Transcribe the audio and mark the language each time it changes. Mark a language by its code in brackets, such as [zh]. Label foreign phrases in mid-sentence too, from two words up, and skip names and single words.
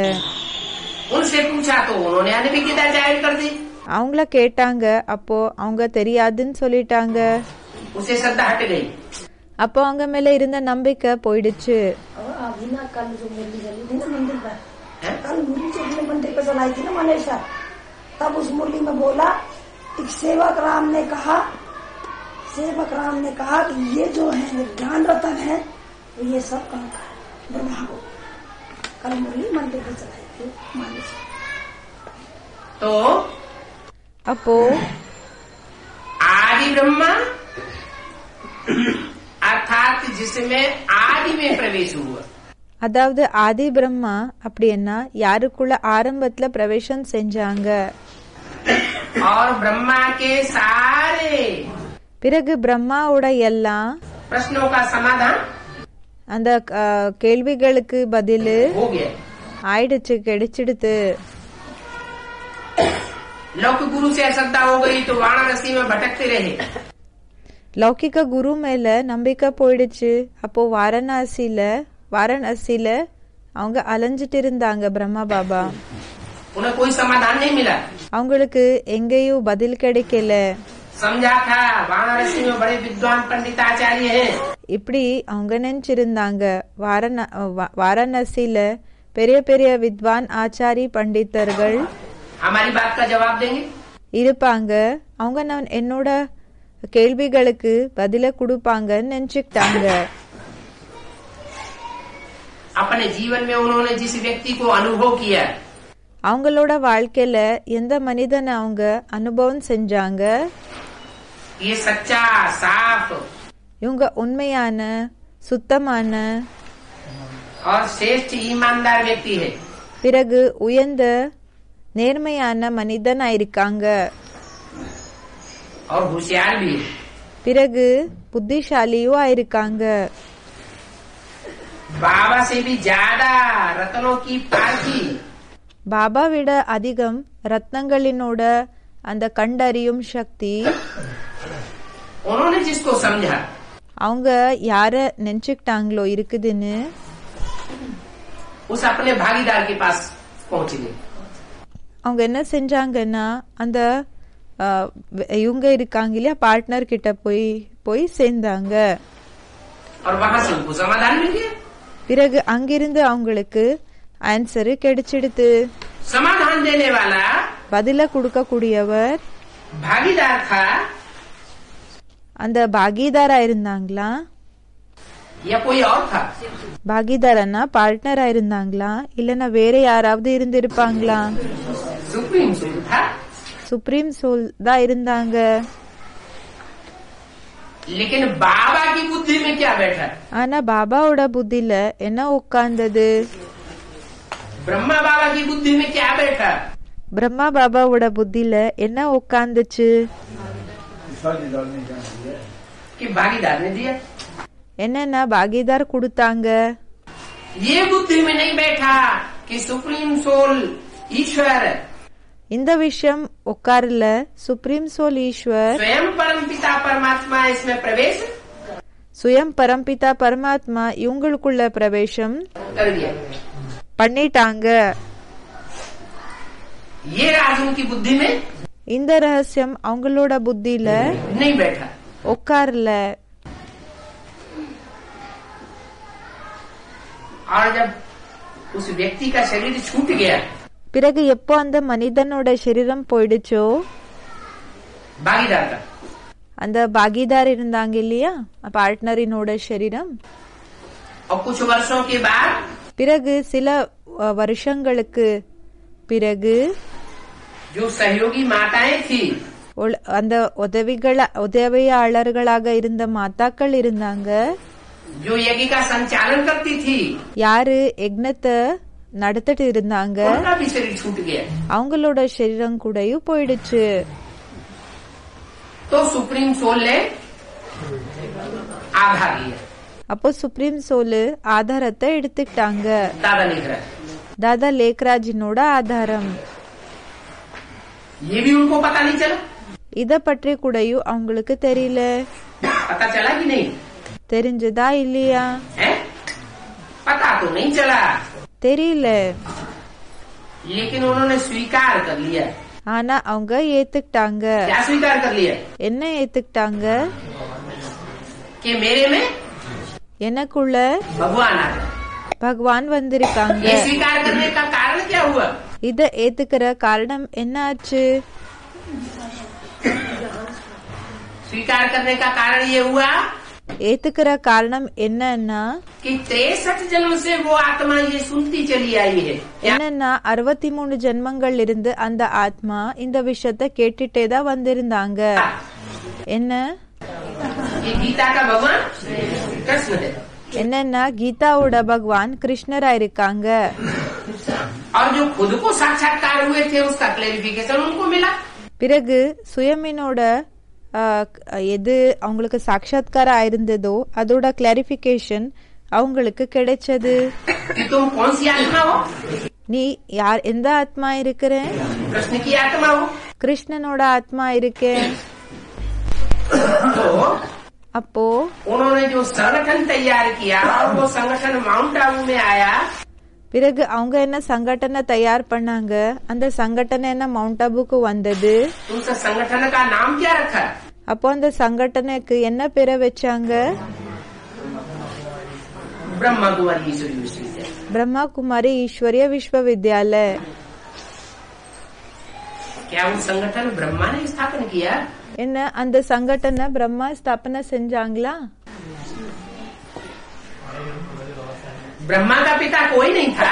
[hi] उनसे पूछा तो उन्होंने अनभिज्ञता जाहिर कर दी। [ta] அவங்கள கேட்டாங்க, அப்போ அவங்க தெரியாதுன்னு சொல்லிட்டாங்க. [hi] उसे श्रद्धा हट गई। [ta] அப்போ அவங்க மேல இருந்த நம்பிக்கை போயிடுச்சு. [hi] कल जो मुरली चली थी ना मंदिर पर, कल मुरली जो मंदिर पर चलाई थी ना मनीषा, तब उस मुरली में बोला एक सेवक राम ने कहा कि ये जो है ज्ञान रतन है ये सब कौन का है? ब्रह्मा को। कल मुरली मंदिर पर चलाई थी मनीषा। तो [ta] அப்போ [hi] आदि ब्रह्मा अर्थात जिसमें आदि में प्रवेश हुआ। [ta] அதாவது ஆதி பிரம்மா அப்படின்னா யாருக்குள்ள ஆரம்பத்துல பிரவேசம் செஞ்சாங்க. [hi] और ब्रह्मा के सारे [ta] பிறகு பிரம்மாவோட எல்லா [hi] प्रश्नों का समाधान [ta] அந்த கேள்விகளுக்கு பதில் [hi] हो गया। [ta] ஆயிடுச்சு, கிடைச்சிடுத்து. [hi] लौकिक गुरु से अश्रद्धा हो गई तो वाराणसी में भटकते रहे। [ta] லௌகிக குரு மேல நம்பிக்கை போயிடுச்சு. அப்போ வாரணாசியில அவங்க அலைஞ்சிட்டு இருந்தாங்க பிரம்மா பாபா. [hi] उन्हें कोई समाधान नहीं मिला। [ta] அவங்களுக்கு எங்கேயும் பதில் கிடைக்கல. [hi] समझा था वाराणसी में बड़े विद्वान पंडित आचार्य हैं। [ta] இப்படி அவங்க நினைச்சிருந்தாங்க வாரணாசியில பெரிய பெரிய வித்வான் ஆச்சாரி பண்டிதர்கள் [hi] हमारी बात का जवाब देंगे। [ta] இருப்பாங்க, அவங்க என்னோட கேள்விகளுக்கு பதில கொடுப்பாங்கன்னு நினைச்சுக்கிட்டாங்க. [hi] अपने जीवन में उन्होंने जिस व्यक्ति को अनुभव किया, [ta] அவங்களோட வாழ்க்கையில எந்த மனிதனை அவங்க அனுபவம் செஞ்சாங்க, [hi] ये सच्चा साफ [ta] இவங்க உண்மையான சுத்தமான [hi] और श्रेष्ठ ईमानदार व्यक्ति है। [ta] பிறகு உயர்ந்த நேர்மையான மனிதனா இருக்காங்க. [hi] और होशियार भी है। [ta] பிறகு புத்திசாலியும் ஆயிருக்காங்க. [hi] बाबा से भी ज्यादा रत्नों की पारखी, [ta] பாபா விட அதிகம் ரத்னங்களினோட அந்த கண்டறியும் சக்தி [hi] उन्होंने जिसको समझा, [ta] அவங்க யார நினைச்சுக்கிட்டாங்களோ இருக்குதுன்னு [hi] उस अपने भागीदार के पास पहुंच गए। [ta] அவங்க என்ன செஞ்சாங்கன்னா அந்த இவங்க இருக்காங்க இல்லையா பார்ட்னர் கிட்ட போய் சேர்ந்தாங்க. [hi] और वहां से उनको समाधान मिल गया। [ta] பிறகு அங்கிருந்து அவங்களுக்கு ஆன்சரு கிடைச்சிடுது. [hi] समाधान देने वाला [ta] பதில கொடுக்க கூடியவர் [hi] भागीदार था [ta] அந்த பாகிதாரா இருந்தாங்களா, [hi] या कोई और था? [ta] பாகிதாரனா பார்ட்னரா இருந்தாங்களா, இல்லனா வேற யாராவது இருந்திருப்பாங்களா? [en] supreme soul था। supreme soul [ta] தான் இருந்தாங்க. [hi] लेकिन बाबा की बुद्धि में क्या बैठा? [ta] ஆனா பாபாவோட புத்தில என்ன உட்கார்ந்தது? [hi] ब्रह्मा बाबा की बुद्धि में क्या बैठा? [ta] பிரம்மா பாபாவோட புத்தில என்ன உட்கார்ந்துச்சு? [hi] कि भागीदार ने दिया। [ta] என்னன்னா பாகிதார் கொடுத்தாங்க. [hi] ये बुद्धि में नहीं बैठा कि [en] supreme soul [hi] ईश्वर [ta] இந்த விஷயம் உட்கார்ல [en] supreme soul [ta] ஈஸ்வர் [hi] स्वयं परम पिता परमात्मा इसमें प्रवेश [ta] சுயம் பரம்பிதா பரமாத்மா இவங்களுக்குள்ள பிரவேசம் [hi] कर दिया। [ta] பண்ணிட்டாங்க. [hi] ये राज उनकी बुद्धि में [ta] இந்த ரகசியம் அவங்களோட புத்தில [hi] नहीं बैठा। [ta] உட்கார்ல. [hi] और जब उस व्यक्ति का शरीर छूट गया, [ta] பிறகு எப்போ அந்த மனிதனோட சரீரம் போயிடுச்சோ, [hi] भागीदार का, [ta] அந்த பாகிதார் இருந்தாங்க இல்லையா பார்ட்னரினோட சரீரம், [hi] और कुछ वर्षों के बाद [ta] பிறகு சில வருஷங்களுக்கு பிறகு [hi] जो सहयोगी माताएं थी, [ta] அந்த உதவியாளர்களாக இருந்த மாதாக்கள் இருந்தாங்க, [hi] जो यज्ञ का संचालन करती थी [ta] யாரு யக்னத்தை நடத்திட்டு இருந்தாங்க [hi] उनका भी शरीर छूट गया। [ta] அவங்களோட சரீரம் கூடயும் போயிடுச்சு. [hi] तो [en] supreme soul [hi] ने आधार लिया। [ta] அப்போ [en] supreme soul [ta] ஆதாரத்தை எடுத்துக்கிட்டாங்க. [hi] दादा लिख रहा है, [ta] தாதா லேக்ராஜினோட ஆதாரம். [hi] ये भी उनको पता नहीं चला। [ta] இத பற்றி கூடயும் அவங்களுக்கு தெரியல. [hi] पता चला कि नहीं? [ta] தெரிஞ்சதா இல்லையா? [hi] है? पता तो नहीं चला, [ta] தெரியல. [hi] लेकिन उन्होंने स्वीकार कर लिया। [ta] ஆனா அவங்க ஏத்துக்கிட்டாங்க. [hi] क्या स्वीकार कर लिया? [ta] என்ன ஏத்துக்கிட்டாங்க? [hi] कि मेरे में [ta] எனக்குள்ள [hi] भगवान आ गए। [ta] பகவான் வந்திருக்காங்க. [hi] ये स्वीकार करने का कारण क्या हुआ? [ta] இத ஏத்துக்கிற காரணம் என்ன ஆச்சு? [hi] स्वीकार करने का कारण ये हुआ [ta] ஏத்துக்கிற காரணம் என்னன்னா [hi] कि 63 जन्म से वो आत्मा ये सुनती चली आई है। [ta] என்னன்னா 63 ஜென்மங்கள் இருந்து அந்த ஆத்மா இந்த விஷயத்த கேட்டுட்டே தான் வந்திருந்தாங்க. என்ன? [hi] ये गीता का भगवान कृष्ण है [ta] என்னன்னா கீதாவோட பகவான் கிருஷ்ணரா இருக்காங்க. [hi] और जो खुद को साक्षात्कार हुए थे उसका क्लेरिफिकेशन उनको मिला। [ta] பிறகு சுயமினோட எது அவங்களுக்கு சாட்சாத்காரம் ஆயிருந்ததோ அதோட கிளாரிபிகேஷன் அவங்களுக்கு கிடைச்சது. [hi] कि तुम कौन सी आत्मा हो? [ta] நீ யார், எந்த ஆத்மா இருக்கிறேன்? [hi] कृष्ण की आत्मा हो। [ta] கிருஷ்ணனோட ஆத்மா இருக்கேன். [hi] तो [ta] அப்போ [hi] उन्होंने जो संगठन तैयार किया और वो संगठन माउंट आबू में आया। [ta] பிறகு அவங்க என்ன சங்கடனை தயார் பண்ணாங்க, அந்த சங்கடனை என்ன மவுண்ட் ஆபுக்கு வந்தது. [hi] उस संगठन का नाम क्या रखा? [ta] அப்போ அந்த சங்கடனுக்கு என்ன பேரை வச்சாங்க? [hi] ब्रह्मा कुमारी ईश्वरी विश्वविद्यालय। [ta] பிரம்மா குமாரி ஈஸ்வரிய விஸ்வவித்யாலय. [hi] क्या वो संगठन ब्रह्मा ने स्थापन किया? [ta] என்ன அந்த சங்கடனை பிரம்மா ஸ்தாபனை செஞ்சாங்களா? [hi] ब्रह्मा का पिता कोई नहीं था।